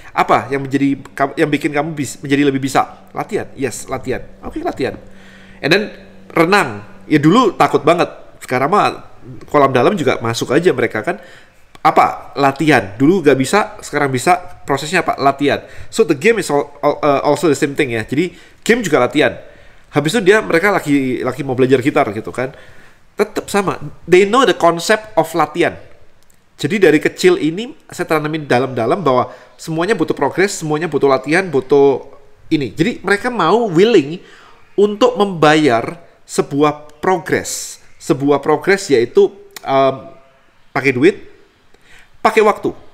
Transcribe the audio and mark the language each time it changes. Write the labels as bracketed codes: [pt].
[id] Apa yang bikin kamu menjadi lebih bisa? Latihan. Yes, latihan. Oke, latihan. [en] And then [id] renang. Ya dulu takut banget. Sekarang mah kolam dalam juga masuk aja mereka kan. Apa? Latihan. Dulu nggak bisa, sekarang bisa. Prosesnya apa? Latihan. [en] So the game is also the same thing ya. [id] Jadi game juga latihan. Habis itu mereka lagi mau belajar gitar gitu kan. Tetap sama. [en] They know the concept of latihan. [id] Jadi dari kecil ini saya tanamin dalam-dalam bahwa semuanya butuh progres, semuanya butuh latihan, butuh ini. Jadi mereka mau willing untuk membayar sebuah progres. Sebuah progres yaitu pakai duit, pakai waktu.